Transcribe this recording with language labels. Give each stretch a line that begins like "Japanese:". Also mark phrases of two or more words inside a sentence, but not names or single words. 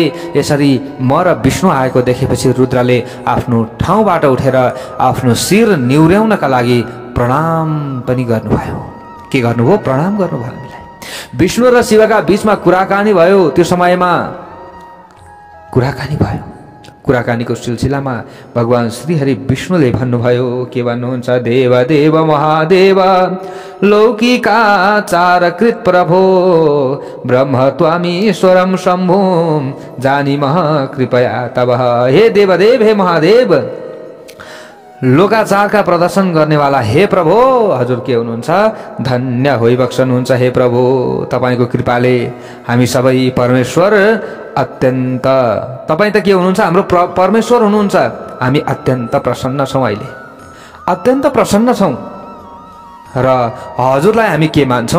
Nepali: यसरी म र विष्णु आएको देखेपछि रुद्रले आफ्नो ठाउँबाट उठेर आफ्नो शिर निहुर्याउनका लागि प्रणाम पनि गर्नुभयो। के गर्नुभयो? प्रणाम गर्नुभयो हामीलाई। विष्णु र शिवका बीचमा कुराकानी भयो। त्यो समयमा कुराकानी भयो। कुराकानीको सिलसिलामा भगवान श्रीहरि विष्णुले भन्नुभयो। के भन्नुहुन्छ?
Sanskrit: देव देव महादेव लौकिका चारकृत प्रभो ब्रह्म त्वामीश्वरम शम्भुम जानीमः कृपया तब।
Nepali: हे देवदेव, हे महादेव, लोकाचारका प्रदर्शन गर्नेवाला हे प्रभु, हजुर के हुनुहुन्छ? धन्य होइबक्सनुहुन्छ हे प्रभु। तपाईँको कृपाले हामी सबै परमेश्वर अत्यन्त, तपाईँ त के हुनुहुन्छ? हाम्रो परमेश्वर हुनुहुन्छ। हामी अत्यन्त प्रसन्न छौँ। अहिले अत्यन्त प्रसन्न छौँ र हजुरलाई हामी के मान्छौँ?